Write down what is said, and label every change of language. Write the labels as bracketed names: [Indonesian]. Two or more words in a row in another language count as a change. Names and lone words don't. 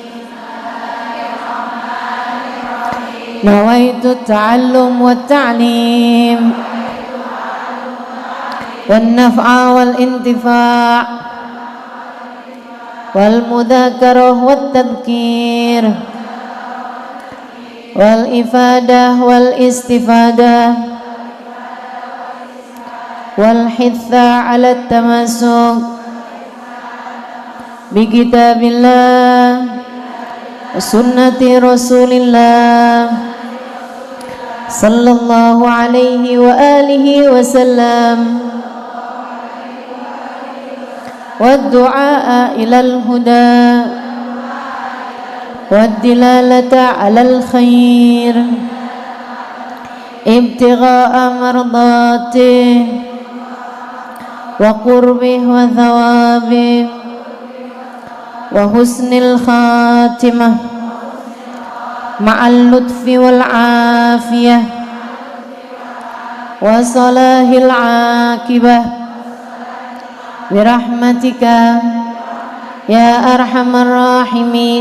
[Arabic] نويت التعلم والتعليم والنفع والانتفاع والمذاكرة والتذكير والإفادة والاستفادة والحث على التمسك بكتاب الله وسنة رسول الله صلى الله عليه وعلى آله وسلم والدعاء إلى الهدى والدلالة على الخير ابتغاء مرضاته وقربه وثوابه وحسن الخاتمة مع اللطف والعافية وصلاح العاقبة برحمتك يا أرحم الراحمين.